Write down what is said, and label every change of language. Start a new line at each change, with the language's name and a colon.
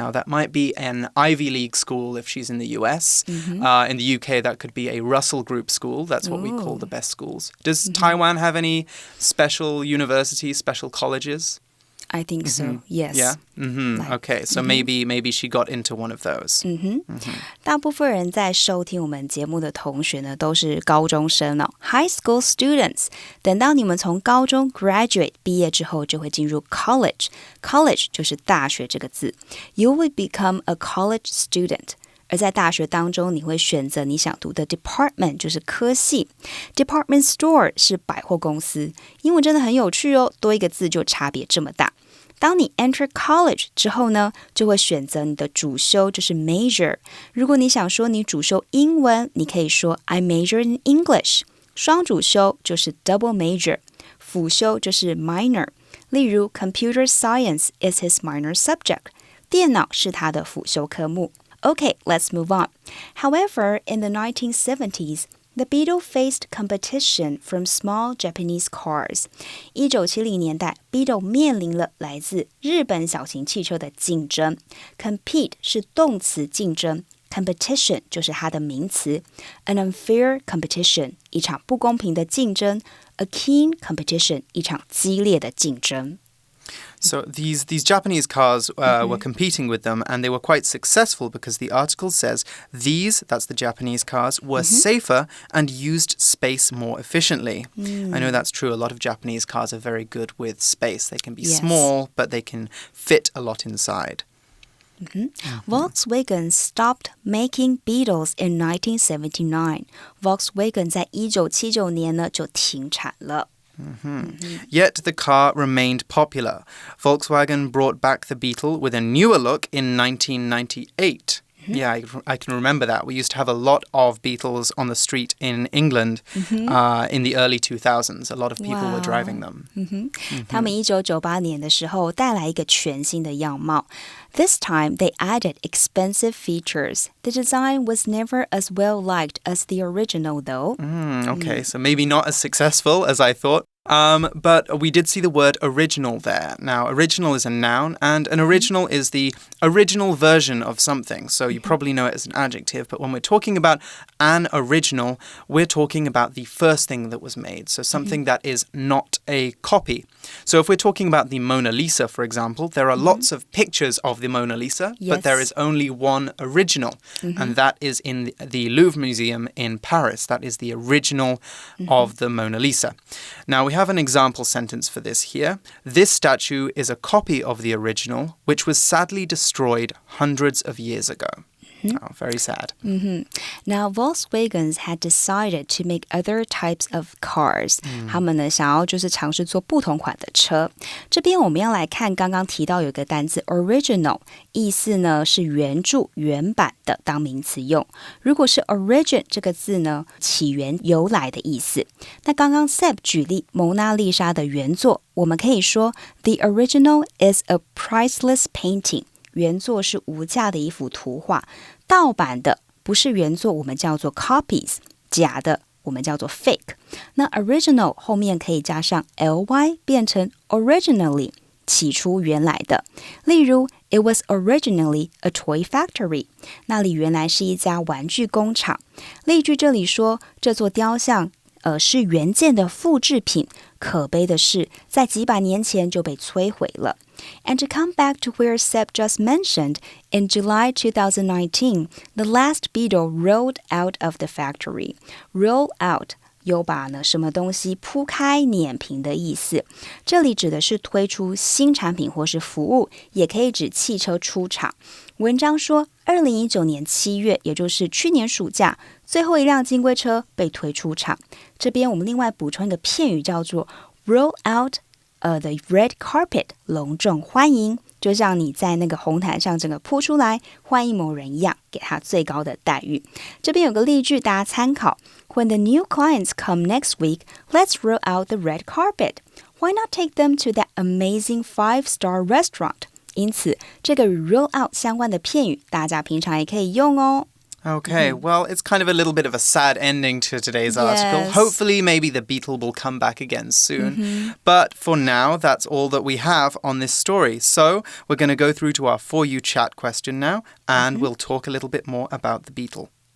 English: Now, that might be an Ivy League school if she's in the US. In the UK, that could be a Russell Group school. That's what we call the best schools. Does Taiwan have any special universities, special colleges? I think so, yes. Yeah? Okay, so maybe she got into one of those.
Chinese: 大部分人在收听我们节目的同学呢，都是高中生哦 ，
English: high school students。
Chinese: 等到你们从高中 graduate 毕业之后，就会进入 college。college 就是大学这个字。
English: You will become a college student。
Chinese: 而在大学当中，你会选择你想读的 department， 就是科系。 Department store 是百货公司。英文真的很有趣哦，多一个字就差别这么大。当你
English: enter college
Chinese: 之后呢，就会选择你的主修，就是 major。如果你想说你主修英文，你可以说
English: I major in English。
Chinese: 双主修就是 double major， 辅修就是 minor。
English: 例如 computer science is his minor subject，
Chinese: 电脑是他的辅修科目。
English: Okay, let's move on. However, in the 1970s, the Beetle faced competition from small Japanese cars.
Chinese: 1970年代 Beetle 面临了来自日本小型汽车的竞争。 Compete 是动词竞争， competition 就是它的名词。
English: An unfair competition
Chinese: 一场不公平的竞争。
English: A keen competition
Chinese: 一场激烈的竞争。
English: So these Japanese cars were competing with them, and they were quite successful because the article says these, that's the Japanese cars, were safer and used space more efficiently. I know that's true. A lot of Japanese cars are very good with space. They can be small, but they can fit a lot inside. Volkswagen stopped making Beetles in 1979.
Chinese: Volkswagen 在1979年呢就停产了。
English: Yet the car remained popular. Volkswagen brought back the Beetle with a newer look in 1998. Yeah, I can remember that. We used to have a lot of Beetles on the street in England in the early 2000s. A lot of people were driving them.
Chinese: 他们1998年的时候带来一个全新的样貌。
English: This time, they added expensive features. The design was never as well liked as the original, though. Okay, so maybe not as successful as I thought. But we did see the word original there. Now, original is a noun, and an original is the original version of something. So you probably know it as an adjective, but when we're talking about an original, we're talking about the first thing that was made. So something that is not a copy. So if we're talking about the Mona Lisa, for example, there are lots of pictures of the Mona Lisa, but there is only one original, and that is in the Louvre Museum in Paris. That is the original of the Mona Lisa. Now, we have an example sentence for this here. This statue is a copy of the original, which was sadly destroyed hundreds of years ago. Oh, very sad. Now, Volkswagen had decided to make other types of cars.
Chinese: 他们呢想要就是尝试做不同款的车。这边我们要来看刚刚提到有一个单字 original， 意思呢是原著、原版的当名词用。如果是 origin 这个字呢，起源、由来的意思。那刚刚 Seb 举例蒙娜丽莎的原作，我们可以说
English: The original is a priceless painting.
Chinese: 原作是无价的一幅图画，盗版的不是原作，我们叫做 copies， 假的我们叫做 fake。那 original 后面可以加上 ly 变成 originally， 起初原来的。例如
English: It was originally a toy factory，
Chinese: 那里原来是一家玩具工厂。例句这里说这座雕像是原件的复制品，可悲的是在几百年前就被摧毁了。
English: And to come back to where Seb just mentioned, in July 2019, the last Beetle rolled out of the factory.
Chinese: Roll out 有把呢什么东西铺开碾平的意思，这里指的是推出新产品或是服务，也可以指汽车出厂。文章说2019年7月，也就是去年暑假，最后一辆金龟车被推出厂。这边我们另外补充一个片语叫做
English: roll out the red carpet，
Chinese: 隆重欢迎，就像你在那个红毯上整个铺出来欢迎某人一样，给他最高的待遇。这边有个例句大家参考
English: When the new clients come next week, let's roll out the red carpet. Why not take them to that amazing 5-star restaurant?
Chinese: 因此这个与 roll out 相关的片语大家平常也可以用哦。
English: Okay, well, it's kind of a little bit of a sad ending to today's article. Hopefully, maybe the Beetle will come back again soon. But for now, that's all that we have on this story. So we're going to go through to our For You chat question now, and we'll talk a little bit more about the Beetle.